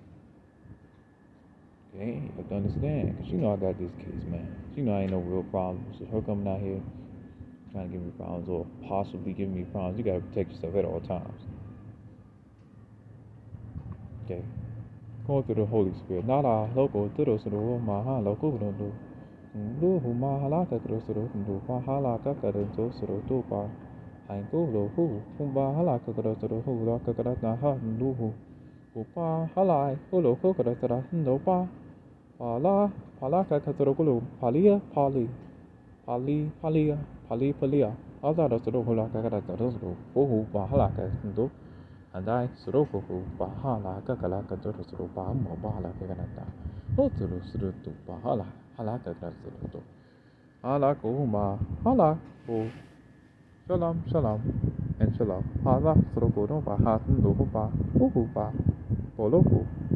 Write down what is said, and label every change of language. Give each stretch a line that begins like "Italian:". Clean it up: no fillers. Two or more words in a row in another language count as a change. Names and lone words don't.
English: Okay, you have to understand. Because I got this case, man. She I ain't no real problem. So her coming out here trying to give me problems or possibly giving me problems, you got to protect yourself at all times. Okay? Going through the Holy Spirit. Nada loco tiro suru maha loco do. Do hu mahalaka suru do pahalaka karanto suru do pa. Ein go lo hu humba halaka suru hu la kakarata ha do hu. Upa halai ulo kokara no pa. Pala palaka katorokulu palia pali. Palia. Azara suru hula kakarata suru. Uhu pahalaka do. Andai suroko bahala kakala katoro suru bahamo bahala kaganata. Oturu suru tu bahala halaka suru. Hala kuhuma hala o shalom and shalom. Hala suroko no bahat no ba uhu ba poloku